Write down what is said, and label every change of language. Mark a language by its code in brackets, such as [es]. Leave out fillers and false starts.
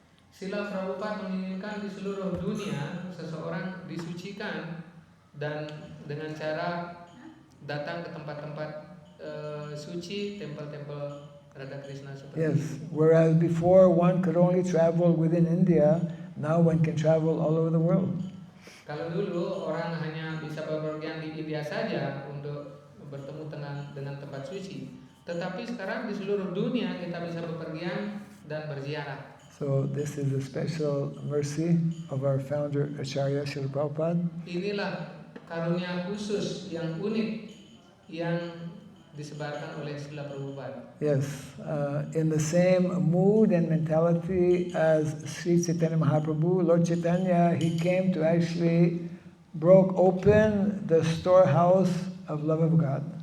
[id] Sila Prabhupada menginginkan di seluruh dunia seseorang disucikan dan dengan cara datang ke tempat-tempat suci, tempel-tempel Radha Krishna seperti [en] Yes. [id] ini. [en] Whereas before one could only travel within India, now one can travel all over the world. [id] Kalau dulu orang hanya bisa bepergian di India saja untuk bertemu dengan tempat suci, tetapi sekarang di seluruh dunia kita bisa bepergian dan berziarah. [en] So this is a special mercy of our founder Acharya Srila Prabhupada. [id] Inilah karunia khusus yang unik yang disebarkan oleh Srila Prabhupada. [en] Yes, in the same mood and mentality as Sri Chaitanya Mahaprabhu, Lord Chaitanya, he came to actually broke open the storehouse of love of God.